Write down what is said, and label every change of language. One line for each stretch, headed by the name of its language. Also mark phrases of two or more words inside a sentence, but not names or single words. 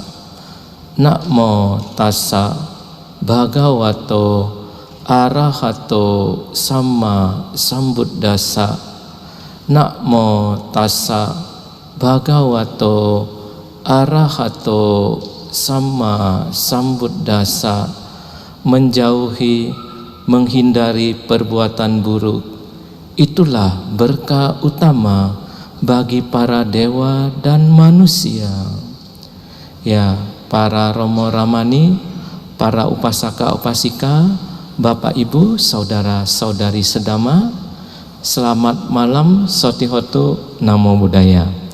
Pali: Namo tassa bhagavato arahato samma sambuddhassa. Namo tassa bhagavato arahato samma sambuddhassa.
Indonesian: Menjauhi, menghindari perbuatan buruk, itulah berkah utama bagi para dewa dan manusia. Ya, para Romo Ramani, para upasaka upasika, Bapak Ibu, saudara-saudari sedama, selamat malam
Pali: Sotihotu Namo Buddhaya.